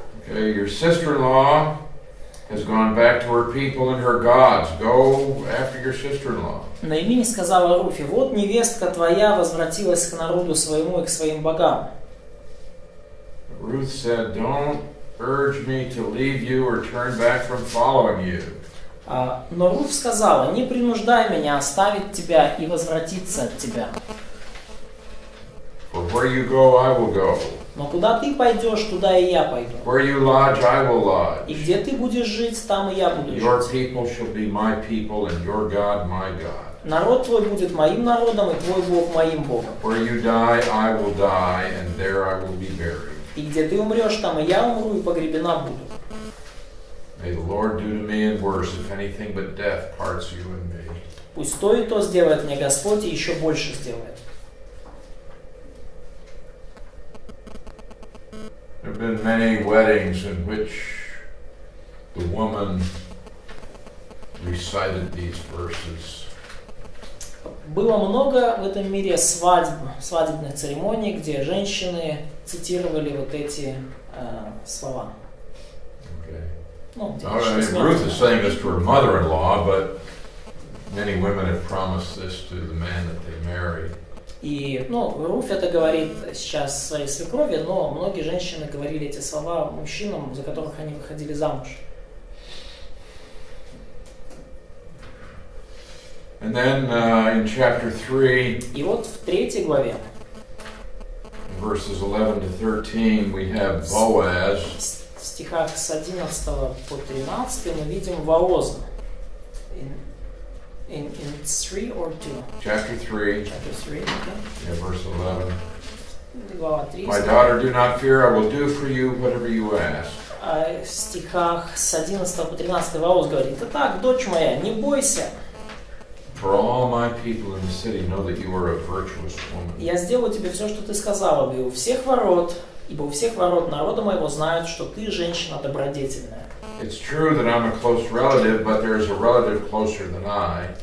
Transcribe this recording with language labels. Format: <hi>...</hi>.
<en>Okay, your sister-in-law has gone back to her people and her gods. Go after your sister-in-law.</en> <ru>Наимини сказала Руфи, вот невестка твоя возвратилась к народу своему и к своим богам.</ru> <en>Ruth said, don't urge me to leave you or turn back from following you.</en> <ru>Но Руфь сказала, не принуждай меня оставить тебя и возвратиться от тебя.</ru> <en>For where you go, I will go.</en> <ru>Но куда ты пойдешь, туда и я пойду.</ru> <en>Where you lodge, I will lodge.</en> <ru>И где ты будешь жить, там и я буду</ru> <en>Your</en> <ru>жить.</ru> <en>people shall be my people, and your God my God.</en> <ru>Народ твой будет моим народом, и твой Бог моим Богом.</ru> <en>Where you die, I will die, and there I will be buried.</en> <ru>И где ты умрешь, там и я умру, и погребена буду.</ru> <en>May the Lord do to me and worse, if anything but death parts you and me.</en> <ru>Пусть то и то сделает мне Господь, и еще больше сделает.</ru> <en>There have been many weddings in which the woman recited these verses.</en> <ru>Было много в этом мире свадебных церемоний, где женщины цитировали вот эти слова.</ru> <en>Okay.</en> <ru>Ну, где</ru> <en>Ruth is saying this to her mother-in-law, but many women have promised this to the man that they married.</en> <ru>И, Руфь это говорит сейчас своей свекрови, но многие женщины говорили эти слова мужчинам, за которых они выходили замуж.</ru> <en>And then in chapter 3,</en> <ru>И вот в 3 главе,</ru> <en>verses 11 to 13, we have Boaz.</en> <ru>в стихах с 11 по 13 мы видим Вооза.</ru> <en>In 3 or 2? Chapter 3, Chapter 3, okay. yeah, verse 11.</en> <ru>Глава 3.</ru> <en>My daughter, do not fear, I will do for you whatever you ask.</en> <ru>В стихах с 11 по 13 Вооз говорит, «Итак, дочь моя, не бойся,</ru> <en>For all my people in the city know that you are a virtuous woman.</en> <ru>я сделаю тебе все, что ты сказала, ибо у всех ворот народа моего знают, что ты женщина добродетельная».</ru> <en>It's true that I'm a close relative, but there is a relative closer than I.</en>